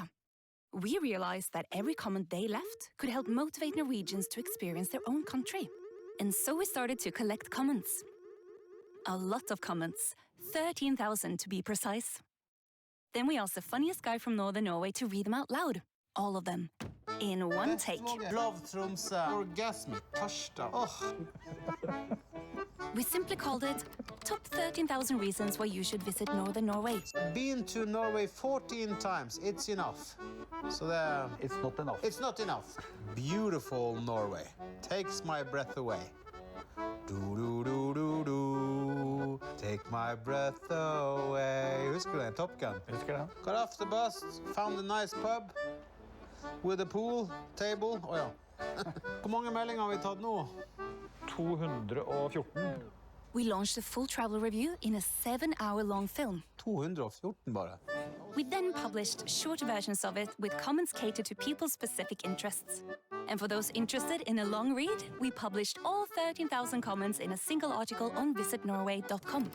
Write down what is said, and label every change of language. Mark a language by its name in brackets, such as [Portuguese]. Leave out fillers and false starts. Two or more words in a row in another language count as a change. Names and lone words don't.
[English] We realized that every comment they left could help motivate Norwegians to experience their own country. And so we started to collect comments. A lot of comments, 13,000 to be precise. Then we asked the funniest guy from northern Norway to read them out loud. All of them. In one take. Love Tromsø. Orgasmic. Harstad. Oh. We simply called it Top 13,000 Reasons Why You Should Visit Northern Norway. Been to Norway 14 times. It's enough. So it's not enough. It's not enough. Beautiful Norway. Takes my breath away. Do. Take my breath away. [Norwegian] Husker du den? Top Gun? Husker den. [English] Got off the bus, found a nice pub with a pool, table. [Norwegian] Å ja. Hvor mange meldinger har vi tatt nå? 214. [English] We launched a full travel review in a 7-hour-long film. [Norwegian] 214 bare. [English] We then published shorter versions of it with comments catered to people's specific interests. And for those interested in a long read, we published all 13,000 comments in a single article on visitnorway.com.